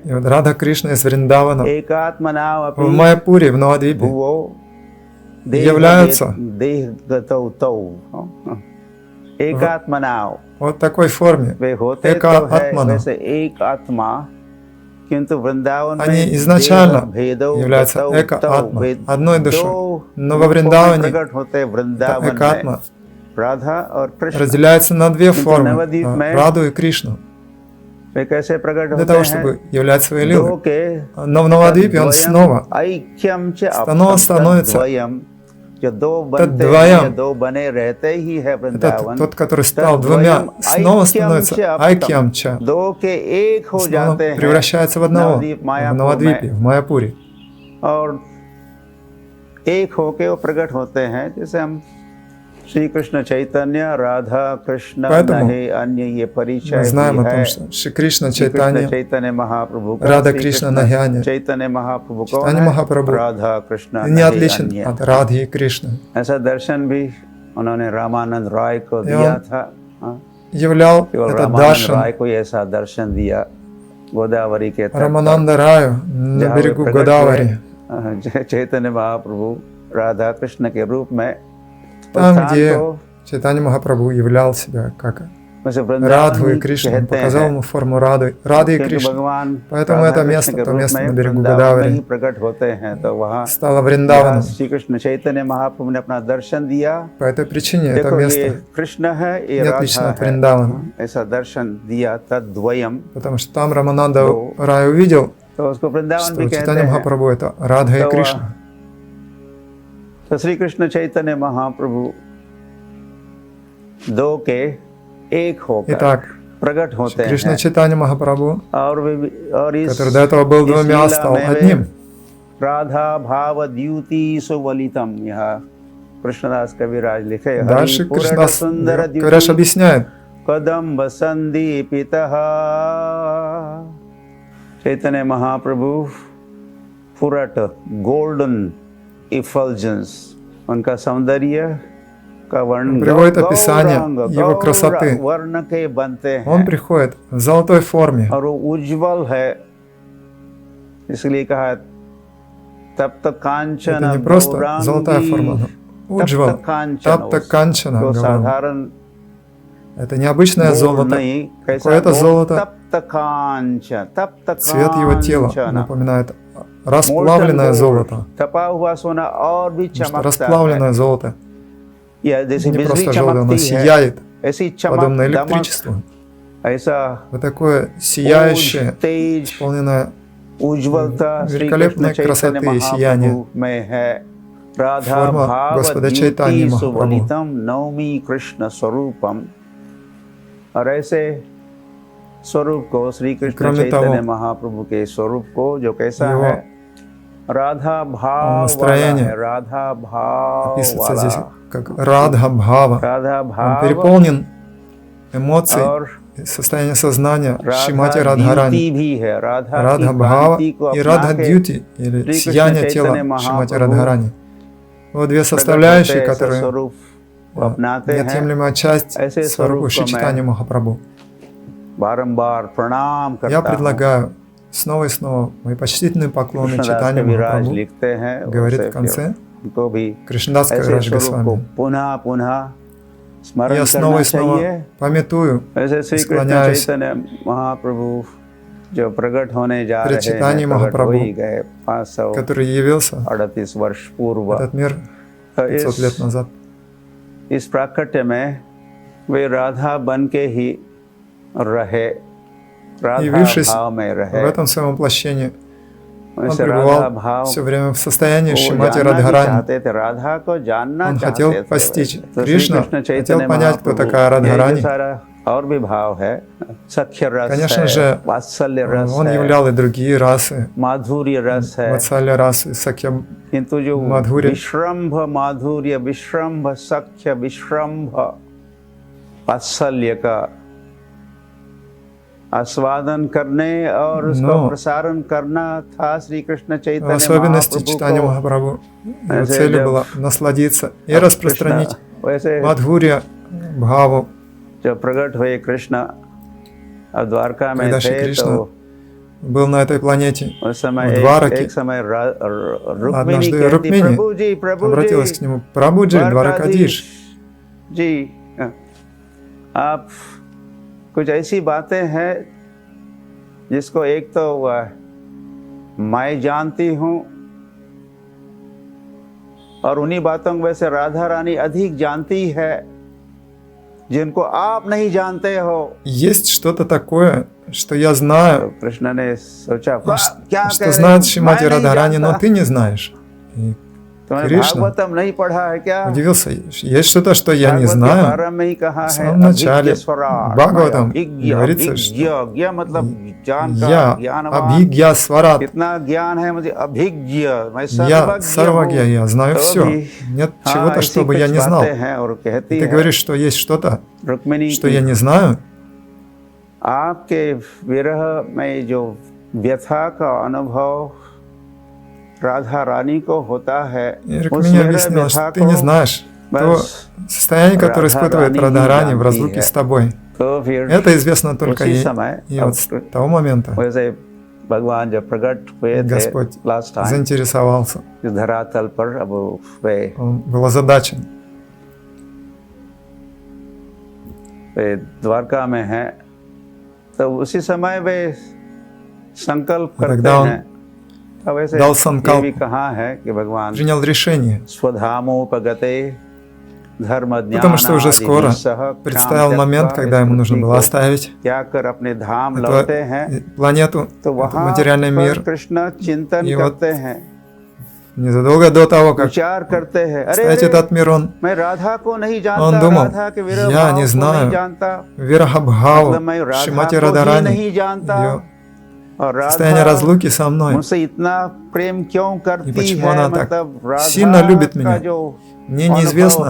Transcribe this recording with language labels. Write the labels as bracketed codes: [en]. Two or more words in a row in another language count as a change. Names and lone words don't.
[ru] И вот Рада Кришна из Вриндавана [sa] एकात्मनाव [ru] в Майяпуре, в Навадвипе, [sa] भुवो [ru] являются [sa] देहगतौ तौ एकात्मनाव [ru] вот в такой форме. [hi] वे होते तो है [ru] Эка-атмана. [hi] वैसे एक आत्मा, किंतु वृंदावन [ru] Они [hi] में [ru] изначально [sa] भेदौ [ru] являются [sa] गतौ [ru] эко-атма, [hi] वे [ru] одной [hi] दो [ru] душой. Но во [hi] रूपों में [ru] Вриндаване [hi] प्रकट होते [ru] это [hi] वृंदावन में [ru] эко-атма [hi] राधा और कृष्ण। [ru] разделяется на две формы, [hi] Навадвип में [ru] Раду и Кришну, [hi] वे कैसे प्रकट [ru] для [hi] होते [ru] того, [hi] हैं? [ru] чтобы являть свои [hi] दो [ru] лилы. [hi] के [ru] Но в Навадвипе он [sa] तद्वयम् [ru] снова [sa] ऐक्यम च [ru] снова становится [hi] तद्वयम्, जो दो बनते [sa] तद्वयम्. [hi] हैं, दो बने रहते ही है [ru] Этот [hi] वृंदावन। [ru] тот, который стал двумя, снова становится Айкьямча, [hi] दो के एक हो [ru] снова [hi] जाते हैं [ru] превращается в одного [hi] नवद्वीप [ru] в [hi] मायापुर [ru] Навадвипе, в Майяпуре. [hi] और एक होके वो प्रकट होते हैं। जैसे हम श्री कृष्ण चैतन्य राधा कृष्ण [ru] Поэтому [hi] नहीं अन्य ये परिचय [ru] Мы знаем [hi] भी [ru] о том, [hi] है। [ru] что Шри Кришна [hi] श्री कृष्ण [ru] Чайтанья, [hi] चैतन्य महाप्रभु का [ru] Рада [hi] श्री [ru] Кришна [hi] कृष्ण [ru] Нахяня, [hi] चैतन्य महाप्रभु कौन [ru] Чайтанья [hi] है? [ru] Махапрабху [hi] राधा कृष्ण [ru] не [hi] नहीं [ru] отличен [hi] अन्य। [ru] от Радхи и Кришны. [hi] ऐसा दर्शन भी उन्होंने रामानंद राय को [ru] И [hi] दिया [ru] он [hi] था। हाँ, [ru] Являл [hi] केवल [ru] этот [hi] रामानंद [ru] даршан [hi] राय को ही ऐसा दर्शन दिया गोदावरी के तट पर, [ru] Рамананда Раю на [hi] जहाँ वे [ru] берегу [hi] प्रकट [ru] Годавари, [hi] हुए, चैतन्य महाप्रभु राधा कृष्ण के रूप में। [ru] там, [hi] स्थान [ru] где [hi] को [ru] Чайтанья Махапрабху являл себя как [hi] वैसे वृंदावन [ru] Радху и [hi] ही [ru] Кришну, он [hi] कहते [ru] показал [hi] हैं, [ru] ему форму Рады и [hi] क्योंकि [ru] Кришны. [hi] भगवान [ru] Поэтому [hi] राधा [ru] это [hi] कृष्ण [ru] место, [hi] के [ru] то [hi] रूप [ru] место [hi] में [ru] на берегу [hi] वृंदावन में [ru] Годавари [hi] ही प्रकट होते हैं, तो वहाँ [ru] стало [hi] जहाँ [ru] Вриндаваном. [hi] श्री कृष्ण चैतन्य महाप्रभु ने अपना दर्शन दिया। [ru] По этой причине это [hi] देखो ये [ru] место [hi] कृष्ण है, ये [ru] не отлично [hi] राधा [ru] от [hi] है, [ru] Вриндавана, [hi] ऐसा दर्शन दिया तद्वयम्। [ru] потому что там Рамананда Рай увидел, [hi] तो उसको वृंदावन भी [ru] что [hi] कहते [ru] Чайтанья [hi] हैं। [ru] Махапрабху это Радха и [hi] तो [ru] Кришна. [hi] तो श्री कृष्ण चैतन्य महाप्रभु दो के एक होकर [ru] Итак, [hi] प्रकट होते [ru] Кришна [hi] हैं, [ru] Чайтанья Махапрабху, [hi] और इस [ru] который до этого был [hi] इस [ru] двумя, [hi] लीला [ru] стал [hi] में वे [ru] одним. [sa] राधा भाव द्युति सुवलितम, [hi] यह कृष्णदास कविराज लिखे। [ru] Дальше [sa] हरिपुरट [ru] Кришнадас [sa] सुंदर [ru] Кавираш [sa] द्युति [ru] объясняет, [sa] कदम्ब संदीपितः। [hi] चैतन्य महाप्रभु पुरट [en] golden effulgence, [hi] उनका सौंदर्य का वर्णन [ru] приводит описание его красоты. [hi] वर्ण के बनते [ru] Он [hi] हैं [ru] приходит в золотой форме, [hi] और वो उज्जवल है, इसलिए कहा तप्त कांचन [ru] это не просто золотая форма, но Уджвал, [sa] तप्त कांचन, [hi] तो [ru] говорим. [hi] साधारण [ru] Это необычное золото, [hi] नहीं, कैसा [ru] какое-то золото, [hi] तप्त कांचन, तप्त [ru] цвет его тела [hi] कांचन, [ru] напоминает расплавленное золото. [hi] तपा हुआ सोना और भी [ru] Потому что [hi] चमकता है, [ru] расплавленное золото [hi] या जैसे [ru] не [hi] बिजली [ru] просто желтое, оно [hi] चमकती है, [ru] сияет, [hi] ऐसी चमक [ru] подобно [hi] दमक, [ru] электричеству. [hi] ऐसा [ru] Вот такое сияющее, [hi] तेज [ru] исполненное [hi] उज्ज्वलता श्री [ru] великолепной [hi] कृष्ण चैतन्य [ru] красоты и сияния. [hi] महाप्रभु में है। राधा [ru] форма [hi] भाव [ru] Господа [hi] द्युति [ru] Чайтаньи Махапрабху. [sa] सुवलितम नौमी कृष्ण स्वरूपम। [hi] और ऐसे स्वरूप को श्री कृष्ण [ru] Кроме [hi] चैतन्य [ru] того, [hi] महाप्रभु के स्वरूप को जो कैसा [ru] его [hi] है, राधा भाव वाला [ru] настроение [hi] है, राधा भाव [ru] описывается здесь [hi] वाला, [ru] как Радха Бхава. [hi] राधा [ru] Он [hi] भाव [ru] переполнен эмоций, [hi] और [ru] состояние сознания Шримати [hi] राधा [ru] Радхарани. [hi] द्युति भी है, राधा [ru] Радха [hi] की [ru] Бхава [hi] कांति को [ru] и [hi] अपना [ru] Радха [hi] के [ru] Дьюти, или [hi] Шри Кришна [ru] сияние тела [hi] Чайтанья [ru] Шримати [hi] Махапрабху [ru] Радхарани. Вот две [hi] प्रकट [ru] составляющие, [hi] होते ऐसे [ru] которые [hi] स्वरूप अपनाते हैं। [ru] неотъемлемая часть [hi] ऐसे [ru] сварупы [hi] स्वरूप को [ru] Чайтаньи [hi] मैं [ru] Махапрабху. [hi] बारंबार प्रणाम [ru] Я [hi] करता हूँ। [ru] предлагаю снова и снова мои почтительные поклоны [hi] कृष्णदास [ru] Чайтаньи [hi] कविराज [ru] Махапрабху, [hi] लिखते हैं, [ru] говорит [hi] उसे [ru] в конце, [hi] फिर को भी [ru] Кришнадас [hi] ऐसे [ru] Кавирадж [hi] स्वरूप को [ru] Госвами. [hi] पुनः पुनः स्मरण [ru] Я снова [hi] करना [ru] и снова [hi] चाहिए। [ru] пометую, [hi] ऐसे श्री कृष्ण [ru] склоняюсь [hi] चैतन्य महाप्रभु जो प्रकट होने जा [ru] пред [hi] रहे [ru] читанием [hi] हैं, प्रकट हो ही [ru] Махапрабху, [hi] गए [ru] который явился [hi] 538 वर्ष पूर्व। [ru] в этот мир 500 лет назад. [hi] इस प्राकट्य में वे राधा बन के ही रहे, [ru] И [hi] राधा [ru] высшись [hi] भाव में [ru] в [hi] रहे। [ru] этом своем воплощении, он [hi] वैसे राधा [ru] пребывал [hi] भाव [ru] все время в состоянии [hi] वो [ru] Шримати [hi] जानना भी [ru] Радхарани. [hi] चाहते थे, राधा को जानना [ru] Он [hi] चाहते [ru] хотел [hi] थे। [ru] постичь [hi] तो श्री [ru] Кришну, [hi] कृष्ण [ru] хотел [hi] चैतन्य [ru] понять, кто [hi] महाप्रभु, [ru] такая [hi] यही [ru] Радхарани. [hi] जो सारा और भी भाव है, सख्य रस [ru] Конечно [hi] है, [ru] же, [hi] वात्सल्य रस [ru] он [hi] है, [ru] являл и другие расы, [hi] माधुर्य रस है, [ru] Ватсалья расы, Сакья [hi] किंतु जो माधुर्य, विश्रम्भ माधुर्य, विश्रम्भ सख्य, विश्रम्भ वात्सल्य का आस्वादन करने और उसका प्रसारण करना था श्री कृष्ण [ru] в [hi] चैतन्य [ru] особенности [hi] महाप्रभु [ru] читания [hi] को। [ru] Махапрабху. Его [hi] ऐसे [ru] целью [hi] जब [ru] было насладиться и распространить [hi] वैसे [ru] Мадхурья, Бхаву. [hi] जब प्रकट हुए कृष्ण अब द्वारका में [ru] Когда Шри [hi] थे, [ru] Кришна [hi] तो [ru] был на этой планете, [hi] उस समय [ru] в Двараке, [hi] एक समय रुक्मिणी [ru] однажды [hi] कहती, [ru] Рукмини [hi] प्रभु [ru] обратилась [hi] जी [ru] к нему: Прабhuджи, Дваракадиш, [hi] जी, आप कुछ ऐसी बातें हैं जिसको एक तो मैं जानती हूँ और उन्हीं बातों को वैसे राधा रानी अधिक जानती है जिनको आप नहीं जानते हो। [ru] есть что-то такое, что я знаю, [hi] कृष्ण ने सोचा क्या [ru] что знает Шримати Радхарани, но ты не знаешь. И [hi] तुमने [ru] Кришна [hi] भागवतम नहीं पढ़ा है क्या? [ru] удивился, есть что-то, что я не [hi] भागवत के [ru] знаю. [hi] प्रारंभ में ही कहा [ru] В [hi] है [ru] самом начале [sa] अभिज्ञ स्वराट, [ru] Бхагаватам [sa] अभिज्ञ, [ru] говорится, [sa] अभिज्ञ, [ru] что [hi] ज्ञ मतलब ज्ञान का, [ru] я [hi] ज्ञानवान। [sa] अभिज्ञ स्वराट्, [hi] कितना ज्ञान है मुझे, अभिज्ञ, मैं [ru] я [hi] सर्वज्ञ [ru] Сарвагья, [hi] हूँ। [ru] я знаю [hi] तो [ru] все. [hi] भी [ru] Нет [hi] हाँ, [ru] чего-то, [hi] ऐसी [ru] чтобы я [hi] कुछ [ru] не знал. [hi] बातें हैं और कहती [ru] И ты [hi] है [ru] говоришь, что есть что-то, [hi] रुक्मिणी [ru] что [hi] की, [ru] я не знаю. [hi] आपके विरह में जो व्यथा का अनुभव राधा रानी को होता है, [ru] И [hi] उस [ru] Рукмини [hi] विरह [ru] объяснила, [hi] व्यथा [ru] что ты не [hi] को [ru] знаешь то [hi] बस [ru] состояние, которое испытывает [hi] Радхарани [ru] Радхарани в [hi] जानती [ru] разлуке [hi] है। [ru] с тобой. [hi] तो फिर [ru] Это известно только [hi] उसी [ru] ей. [hi] समय [ru] И вот с того момента [hi] वैसे भगवान जब प्रकट हुए थे [ru] Господь [en] last time [ru] заинтересовался. [hi] इस धरातल पर, अब वे [ru] Он был озадачен. [hi] द्वारका में हैं, तो उसी समय वे संकल्प करते [ru] Тогда он [hi] हैं। अब ऐसे [ru] дал [hi] ये संकल्प, भी कहा है कि भगवान [ru] принял решение, [sa] स्वधामोपगते धर्म [ru] потому что уже скоро предстоял момент, когда ему нужно было оставить [hi] क्या कर अपने धाम लौटे हैं, [ru] эту планету, [hi] तो [ru] этот [hi] वहाँ [ru] материальный [hi] पर [ru] мир. [hi] कृष्ण चिंतन [ru] И вот [hi] करते हैं, [ru] Незадолго до того, как [hi] विचार करते हैं, अरे [ru] оставить этот мир, он [hi] मैं राधा को नहीं जानता, [ru] Он думал, [hi] राधा के विरह [ru] я [hi] भाव [ru] не [hi] को [ru] знаю [hi] नहीं जानता, [ru] Вирахабхаву, [hi] मतलब मैं राधा [ru] Шримати [hi] को ही [ru] Радхарани, [hi] नहीं जानता, [ru] ее [hi] और [ru] состояние [hi] राधा [ru] разлуки со мной. [hi] मुझसे इतना प्रेम क्यों [ru] И [hi] करती [ru] почему [hi] है, [ru] она так [hi] मतलब [ru] сильно любит [hi] राधा का [ru] меня? [hi] जो [ru] Мне [hi] अनुभव [ru] неизвестно,